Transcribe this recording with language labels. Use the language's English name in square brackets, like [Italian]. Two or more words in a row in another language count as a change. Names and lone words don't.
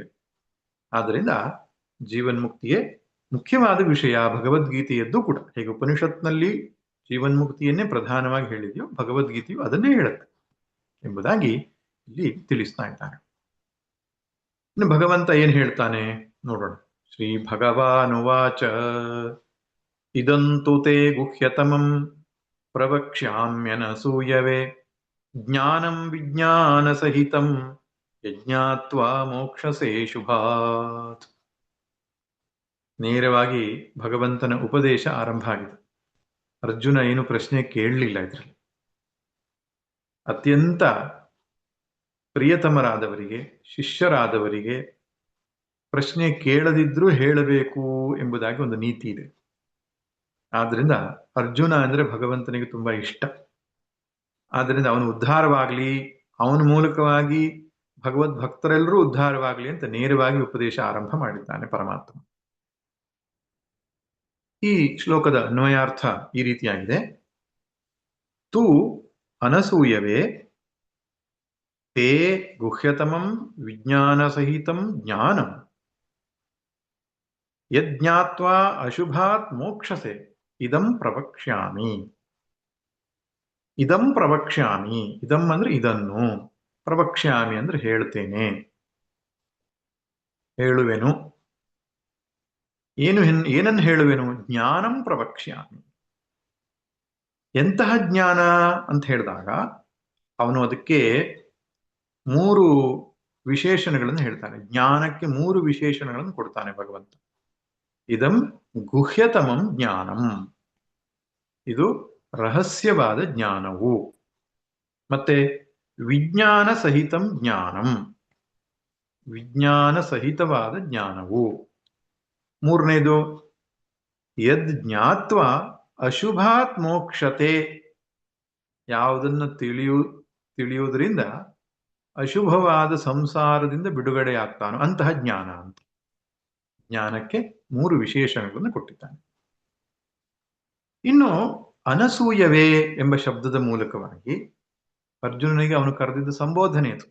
[Kannada] ಆದ್ದರಿಂದ ಜೀವನ್ಮುಕ್ತಿಯೇ ಮುಖ್ಯವಾದ ವಿಷಯ. ಭಗವದ್ಗೀತೆಯದ್ದು ಕೂಡ ಹೇಗೆ ಉಪನಿಷತ್ನಲ್ಲಿ ಜೀವನ್ಮುಕ್ತಿಯನ್ನೇ ಪ್ರಧಾನವಾಗಿ ಹೇಳಿದೆಯೋ ಭಗವದ್ಗೀತೆಯು ಅದನ್ನೇ ಹೇಳುತ್ತೆ ಎಂಬುದಾಗಿ ಇಲ್ಲಿ ತಿಳಿಸ್ತಾ ಇದ್ದಾನೆ. ಇನ್ನು ಭಗವಂತ ಏನ್ ಹೇಳ್ತಾನೆ ನೋಡೋಣ. [Sanskrit] ಶ್ರೀ ಭಗವಾನುವಾಚ ಇದಂತು ತೇ ಗುಹ್ಯತಮಂ ಪ್ರವಕ್ಷ್ಯಾಮ್ಯನಸೂಯವೇ ಜ್ಞಾನಂ ವಿಜ್ಞಾನ ಸಹಿತಂ ಯಜ್ಞಾತ್ವಾ ಮೋಕ್ಷಸೇ ಶುಭಾತ್. [Kannada] ನೇರವಾಗಿ ಭಗವಂತನ ಉಪದೇಶ ಆರಂಭ ಆಗಿದೆ. ಅರ್ಜುನ ಏನು ಪ್ರಶ್ನೆ ಕೇಳಲಿಲ್ಲ. ಇದರಲ್ಲಿ ಅತ್ಯಂತ ಪ್ರಿಯತಮರಾದವರಿಗೆ, ಶಿಷ್ಯರಾದವರಿಗೆ ಪ್ರಶ್ನೆ ಕೇಳದಿದ್ರೂ ಹೇಳಬೇಕು ಎಂಬುದಾಗಿ ಒಂದು ನೀತಿ ಇದೆ. ಆದ್ರಿಂದ ಅರ್ಜುನ ಅಂದ್ರೆ ಭಗವಂತನಿಗೆ ತುಂಬಾ ಇಷ್ಟ. ಆದ್ರಿಂದ ಅವನು ಉದ್ಧಾರವಾಗ್ಲಿ, ಅವನ ಮೂಲಕವಾಗಿ ಭಗವದ್ ಭಕ್ತರೆಲ್ಲರೂ ಉದ್ಧಾರವಾಗ್ಲಿ ಅಂತ ನೇರವಾಗಿ ಉಪದೇಶ ಆರಂಭ ಮಾಡಿದ್ದಾನೆ ಪರಮಾತ್ಮ. ಈ ಶ್ಲೋಕದ ಅನ್ವಯಾರ್ಥ ಈ ರೀತಿಯಾಗಿದೆ. [Sanskrit] ತು ಅನಸೂಯವೇ ತೇ ಗುಹ್ಯತಮಂ ವಿಜ್ಞಾನ ಸಹಿತಂ ಜ್ಞಾನಂ ಯಜ್ಞಾತ್ವಾ ಅಶುಭಾತ್ ಮೋಕ್ಷಸೆ ಇದಂ ಪ್ರವಕ್ಷ್ಯಾಮಿ. ಇದಂ ಪ್ರವಕ್ಷ್ಯಾಮಿ, [Kannada] ಇದಂ ಅಂದ್ರೆ ಇದನ್ನು, ಪ್ರವಕ್ಷ್ಯಾಮಿ ಅಂದ್ರೆ ಹೇಳ್ತೇನೆ, ಹೇಳುವೆನು. ಏನನ್ನು ಹೇಳುವೆನು? [Sanskrit] ಜ್ಞಾನಂ ಪ್ರವಕ್ಷ್ಯಾಮಿ. [Kannada] ಎಂತಹ ಜ್ಞಾನ ಅಂತ ಹೇಳಿದಾಗ ಅವನು ಅದಕ್ಕೆ 3 ವಿಶೇಷಣಗಳನ್ನು ಹೇಳ್ತಾನೆ. ಜ್ಞಾನಕ್ಕೆ 3 ವಿಶೇಷಣಗಳನ್ನು ಕೊಡ್ತಾನೆ ಭಗವಂತ. [Sanskrit] ಇದಂ ಗುಹ್ಯತಮಂ ಜ್ಞಾನಂ, [Kannada] ಇದು ರಹಸ್ಯವಾದ ಜ್ಞಾನವು. ಮತ್ತೆ [Sanskrit] ವಿಜ್ಞಾನ ಸಹಿತಂ ಜ್ಞಾನಂ, [Kannada] ವಿಜ್ಞಾನ ಸಹಿತವಾದ ಜ್ಞಾನವು. 3ನೇದು [Sanskrit] ಯದ್ ಜ್ಞಾತ್ವ ಅಶುಭಾತ್ ಮೋಕ್ಷತೆ, [Kannada] ಯಾವುದನ್ನು ತಿಳಿಯುವುದರಿಂದ ಅಶುಭವಾದ ಸಂಸಾರದಿಂದ ಬಿಡುಗಡೆ ಆಗ್ತಾನೋ ಅಂತಹ ಜ್ಞಾನ ಅಂತ. ಜ್ಞಾನಕ್ಕೆ 3 ವಿಶೇಷಣಗಳನ್ನು ಕೊಟ್ಟಿದ್ದಾನೆ. ಇನ್ನು ಅನಸೂಯವೇ ಎಂಬ ಶಬ್ದದ ಮೂಲಕವಾಗಿ ಅರ್ಜುನನಿಗೆ ಅವನು ಕರೆದಿದ್ದ ಸಂಬೋಧನೆ ಅದು.